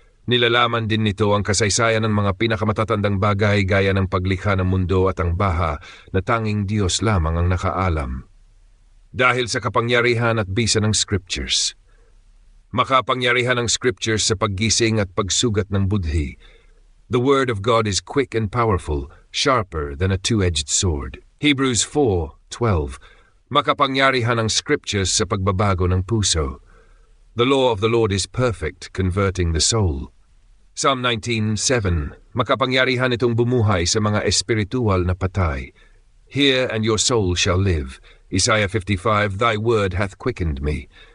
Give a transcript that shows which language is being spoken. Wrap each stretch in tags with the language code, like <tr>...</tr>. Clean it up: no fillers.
<tl>Nilalaman din nito ang kasaysayan ng mga pinakamatatandang bagay gaya ng paglikha ng mundo at ang baha na tanging Diyos lamang ang nakaalam. Dahil sa kapangyarihan at bisa ng Scriptures. Makapangyarihan ng Scriptures sa paggising at pagsugat ng budhi.</tl> <en>The Word of God is quick and powerful, sharper than a two-edged sword. Hebrews 4:12.</en> <tl>Makapangyarihan ng Scriptures sa pagbabago ng puso.</tl> <en>The law of the Lord is perfect, converting the soul. Psalm 19:7.</en> <tl>Makapangyarihan itong bumuhay sa mga espiritual na patay.</tl> <en>Hear, and your soul shall live. Isaiah 55, Thy word hath quickened me.</en>